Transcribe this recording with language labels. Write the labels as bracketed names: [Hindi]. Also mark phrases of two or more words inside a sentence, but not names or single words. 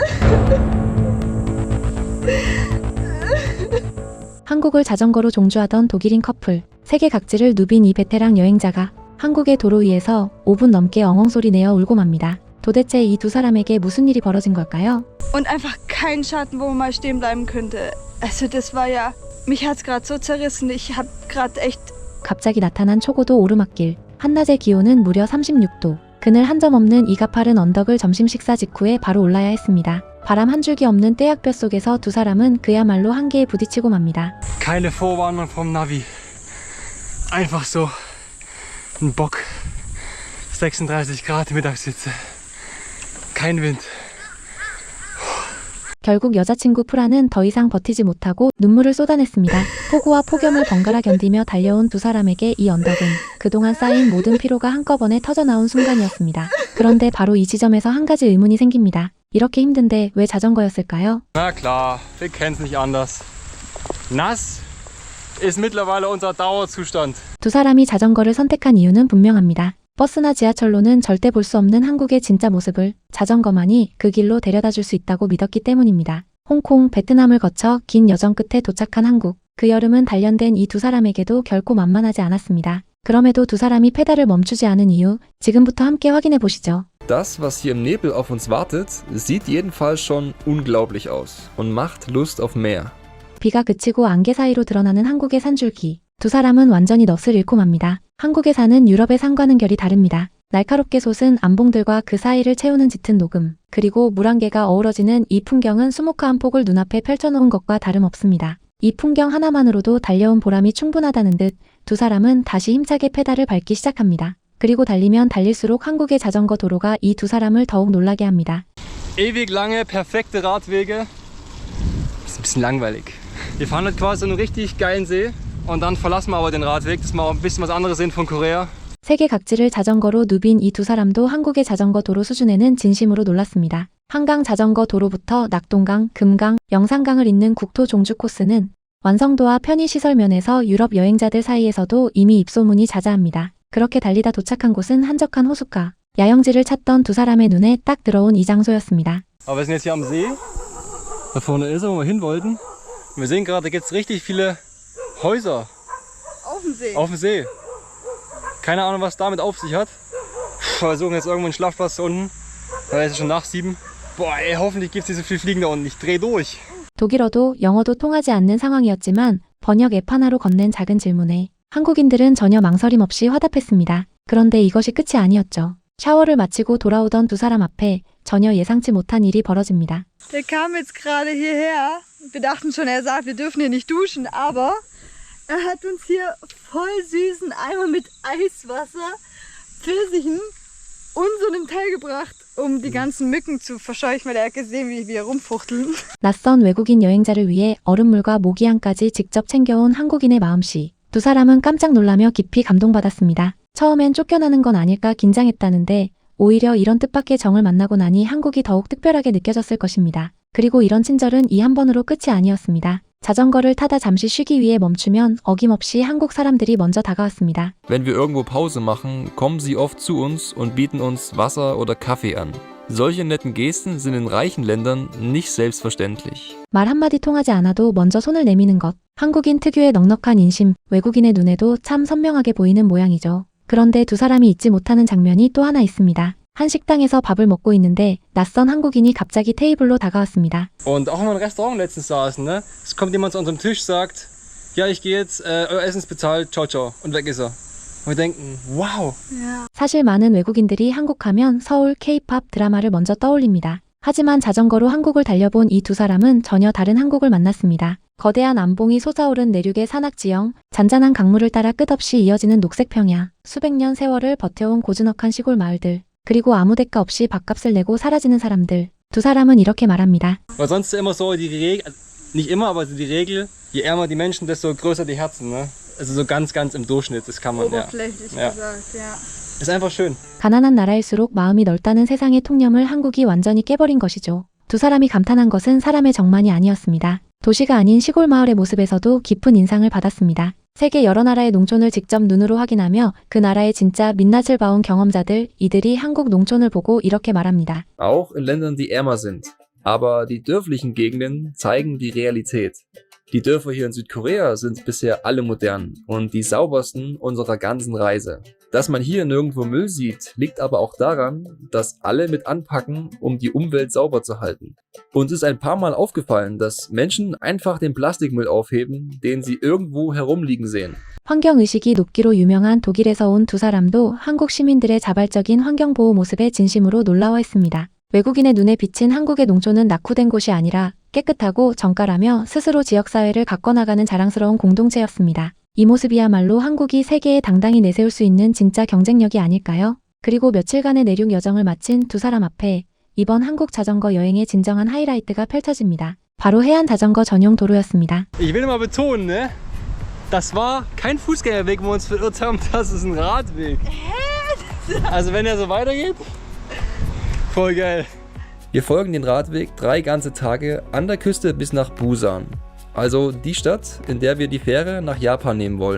[Korean] 한국을 자전거로 종주하던 독일인 커플. 세계 각지를 누빈 이 베테랑 여행자가 한국의 도로 위에서 5분 넘게 엉엉소리 내어 울고 맙니다. 도대체 이 두 사람에게 무슨 일이 벌어진 걸까요? [German] Und einfach kein Schatten, wo man mal stehen bleiben könnte. Also das war ja, mich hat's gerade so zerrissen. Ich hab gerade echt. [Korean] 갑자기 나타난 초고도 오르막길. 한낮의 기온은 무려 36도. 그늘 한 점 없는 이 가파른 언덕을 점심 식사 직후에 바로 올라야 했습니다. 바람 한 줄기 없는 떼약볕 속에서 두 사람은 그야말로 한계에 부딪히고 맙니다. [German] Keine Vorwarnung vom Navi. Einfach so ein Bock. 36 Grad Mittagshitze. Kein Wind. [Korean] 결국 여자친구 프라는 더 이상 버티지 못하고 눈물을 쏟아냈습니다. 폭우와 폭염을 번갈아 견디며 달려온 두 사람에게 이 언덕은 그동안 쌓인 모든 피로가 한꺼번에 터져나온 순간이었습니다. 그런데 바로 이 지점에서 한 가지 의문이 생깁니다. 이렇게 힘든데 왜 자전거였을까요? [German] Na klar, wir kennen's nicht anders. Nass ist mittlerweile unser Dauerzustand. [Korean] 두 사람이 자전거를 선택한 이유는 분명합니다. 버스나 지하철로는 절대 볼 수 없는 한국의 진짜 모습을 자전거만이 그 길로 데려다 줄 수 있다고 믿었기 때문입니다. 홍콩, 베트남을 거쳐 긴 여정 끝에 도착한 한국. 그 여름은 단련된 이 두 사람에게도 결코 만만하지 않았습니다. 그럼에도 두 사람이 페달을 멈추지 않은 이유, 지금부터 함께 확인해 보시죠. [German] Das, was hier im Nebel auf uns wartet, sieht jedenfalls schon unglaublich aus und macht Lust auf mehr. [Korean] 비가 그치고 안개 사이로 드러나는 한국의 산줄기. 두 사람은 완전히 넋을 잃고 맙니다. 한국에 사는 유럽의 산과는 결이 다릅니다. 날카롭게 솟은 암봉들과 그 사이를 채우는 짙은 녹음, 그리고 물안개가 어우러지는 이 풍경은 수묵화한 폭을 눈앞에 펼쳐놓은 것과 다름없습니다. 이 풍경 하나만으로도 달려온 보람이 충분하다는 듯 두 사람은 다시 힘차게 페달을 밟기 시작합니다. 그리고 달리면 달릴수록 한국의 자전거 도로가 이 두 사람을 더욱 놀라게 합니다. [German] Ewig lange, perfekte Radwege. Ist ein bisschen langweilig. Wir fahren jetzt quasi einen richtig geilen See und dann verlassen wir aber den Radweg, dass wir auch ein bisschen was anderes sehen von Korea. [Korean] 세계 각지를 자전거로 누빈 이 두 사람도 한국의 자전거 도로 수준에는 진심으로 놀랐습니다. 한강 자전거 도로부터 낙동강, 금강, 영산강을 잇는 국토 종주 코스는 완성도와 편의시설 면에서 유럽 여행자들 사이에서도 이미 입소문이 자자합니다. 그렇게 달리다 도착한 곳은 한적한 호숫가, 야영지를 찾던 두 사람의 눈에 딱 들어온 이 장소였습니다. [German] Aber wir sind jetzt hier am See. Da vorne ist er, wo wir hin wollten. Wir sehen gerade, da gibt es richtig viele Häuser Auf dem See. auf dem See. Keine Ahnung, was damit auf sich hat. Wir suchen jetzt irgendwo einen Schlafplatz da unten. Da ist es schon nach 7. Boah, ey, hoffentlich gibt es nicht so viel Fliegen da unten. Ich dreh durch. [Korean] 독일어도 영어도 통하지 않는 상황이었지만 번역 앱 하나로 건넨 작은 질문에 한국인들은 전혀 망설임 없이 화답했습니다. 그런데 이것이 끝이 아니었죠. 샤워를 마치고 돌아오던 두 사람 앞에 전혀 예상치 못한 일이 벌어집니다. [German] Der kam jetzt gerade hierher. Wir dachten schon, er sagt, wir dürfen hier nicht duschen, aber er hat uns hier voll süßen Eimer mit Eiswasser, Pfirsichen und so einem Teil gebracht, um die ganzen Mücken zu verscheuchen, weil er hat gesehen, wie wir rumfuchteln. [Korean] 낯선 외국인 여행자를 위해 얼음물과 모기향까지 직접 챙겨온 한국인의 마음씨. 두 사람은 깜짝 놀라며 깊이 감동받았습니다. 처음엔 쫓겨나는 건 아닐까 긴장했다는데 오히려 이런 뜻밖의 정을 만나고 나니 한국이 더욱 특별하게 느껴졌을 것입니다. 그리고 이런 친절은 이 한 번으로 끝이 아니었습니다. 자전거를 타다 잠시 쉬기 위해 멈추면 어김없이 한국 사람들이 먼저 다가왔습니다. [German] Wenn wir irgendwo Pause machen, kommen sie oft zu uns und bieten uns Wasser oder Kaffee an. Solche netten Gesten sind in reichen Ländern nicht selbstverständlich. [Korean] 말 한마디 통하지 않아도 먼저 손을 내미는 것. 한국인 특유의 넉넉한 인심, 외국인의 눈에도 참 선명하게 보이는 모양이죠. 그런데 두 사람이 잊지 못하는 장면이 또 하나 있습니다. 한 식당에서 밥을 먹고 있는데 낯선 한국인이 갑자기 테이블로 다가왔습니다. [German] Und auch in einem Restaurant letztens saßen, ne? Es kommt jemand zu unserem Tisch, sagt, ja, ich gehe jetzt, euer Essen ist bezahlt, [Italian] ciao, ciao. [German] Und weg ist er. Und wir denken, wow. Ja. [Korean] 사실 많은 외국인들이 한국하면 서울 K-팝 드라마를 먼저 떠올립니다. 하지만 자전거로 한국을 달려본 이 두 사람은 전혀 다른 한국을 만났습니다. 거대한 암봉이 솟아오른 내륙의 산악지형, 잔잔한 강물을 따라 끝없이 이어지는 녹색 평야, 수백 년 세월을 버텨온 고즈넉한 시골 마을들, 그리고 아무 대가 없이 밥값을 내고 사라지는 사람들. 두 사람은 이렇게 말합니다. [German] Weil sonst ist immer so die Regel, nicht immer, aber die Regel, je ärmer die Menschen, desto größer die Herzen, ne? Also so ganz im Durchschnitt, das kann man, ja. Oberflächlich Ja. gesagt, ja. Ist einfach schön. [Korean] 가난한 나라일수록 마음이 넓다는 세상의 통념을 한국이 완전히 깨버린 것이죠. 두 사람이 감탄한 것은 사람의 정만이 아니었습니다. 도시가 아닌 시골 마을의 모습에서도 깊은 인상을 받았습니다. 세계 여러 나라의 농촌을 직접 눈으로 확인하며 그 나라의 진짜 민낯을 봐온 경험자들, 이들이 한국 농촌을 보고 이렇게 말합니다. [German] Auch in Ländern, die ärmer sind, Aber die dörflichen Gegenden zeigen die Realität. Die Dörfer hier in Südkorea sind bisher alle modern und die saubersten unserer ganzen Reise. Dass man hier nirgendwo Müll sieht, liegt aber auch daran, dass alle mit anpacken, um die Umwelt sauber zu halten. Uns ist ein paar Mal aufgefallen, dass Menschen einfach den Plastikmüll aufheben, den sie irgendwo herumliegen sehen. [Korean] 환경의식이 높기로 유명한 독일에서 온 두 사람도 한국 시민들의 자발적인 환경보호 모습에 진심으로 놀라워했습니다. 외국인의 눈에 비친 한국의 농촌은 낙후된 곳이 아니라 깨끗하고 정갈하며 스스로 지역사회를 가꿔나가는 자랑스러운 공동체였습니다. 이 모습이야말로 한국이 세계에 당당히 내세울 수 있는 진짜 경쟁력이 아닐까요? 그리고 며칠간의 내륙 여정을 마친 두 사람 앞에 이번 한국 자전거 여행의 진정한 하이라이트가 펼쳐집니다. 바로 해안 자전거 전용 도로였습니다. [German] Ich will mal betonen, ne? Das war kein Fußgängerweg, wo wir uns verirrt haben, das ist ein Radweg. Also wenn er so weitergeht, voll geil. Wir folgen den Radweg 3 ganze Tage an der Küste bis nach Busan. Also die Stadt, in der wir die Fähre nach Japan nehmen wollen.